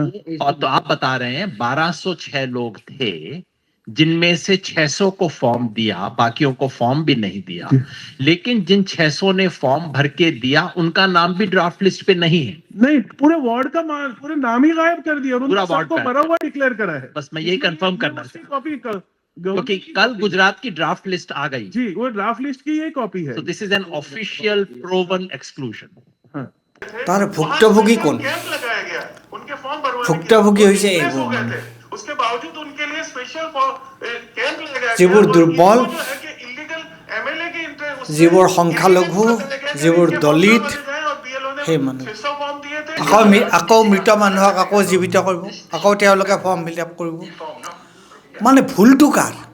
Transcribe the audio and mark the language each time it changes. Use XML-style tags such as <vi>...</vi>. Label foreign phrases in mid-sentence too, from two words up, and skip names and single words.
<hi>और तो आप बता रहे हैं 1206 लोग थे जिनमें से 600 को फॉर्म दिया, बाकियों को फॉर्म भी नहीं दिया, लेकिन जिन 600 ने फॉर्म भर के दिया उनका नाम भी ड्राफ्ट लिस्ट पे नहीं है। नहीं, पूरे वार्ड का पूरे नाम ही गायब कर दिया और पूरा उनको वार्ड सबको भरा हुआ डिक्लेयर करा है। बस मैं यही कंफर्म करना उसकी चाहता हूं कॉपी क्योंकि कल गुजरात की ड्राफ्ट लिस्ट आ गई, जी, वो ड्राफ्ट लिस्ट की ये कॉपी है।</hi> <en>so this is an official proven exclusion।</en> <as>তাৰ ভুক্তভোগী কোন? ভুক্তভোগী হৈছে এইবোৰ মানুহ,</as> <hi>उसके बावजूद उनके लिए स्पेशल कैंप लगाया</hi> <as>যিবোৰ দুৰ্বল, যিবোৰ সংখ্যালঘু, যিবোৰ দলিত, সেই মানুহ আকৌ মৃত মানুহক আকৌ জীৱিত কৰিব, আকৌ তেওঁলোকে</as> <en>form fill up</en> <as>কৰিব। মানে ভুলটো কাৰ?</as>